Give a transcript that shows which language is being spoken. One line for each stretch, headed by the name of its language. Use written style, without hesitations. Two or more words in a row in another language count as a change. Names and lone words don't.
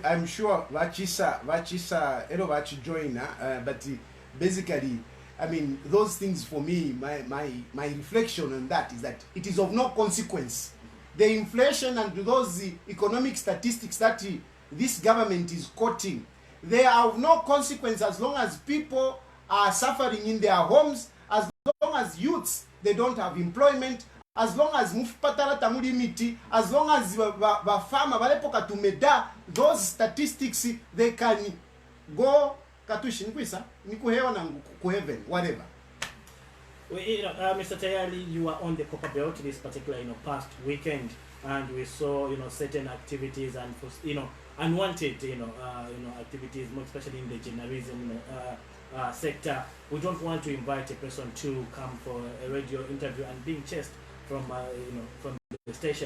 English: I'm sure Vachisa join, but basically, I mean, those things for me, my reflection on that is that it is of no consequence. The inflation and those economic statistics that this government is quoting, they are of no consequence as long as people are suffering in their homes, as long as youths, they don't have employment, as long as
Bemba: mufupatala tamuli miti,
English: as long as farmer
Bemba: balepoka tumeda,
English: those statistics, they can go
Bemba: katushi nikuisa nikuhewa na kuheaven,
English: whatever. Mr. Tayali, you were on the Copper Belt this particular, past weekend, and we saw, certain activities and, unwanted, activities, more especially in the journalism, sector. We don't want to invite a person to come for a radio interview and being chased from, from the station.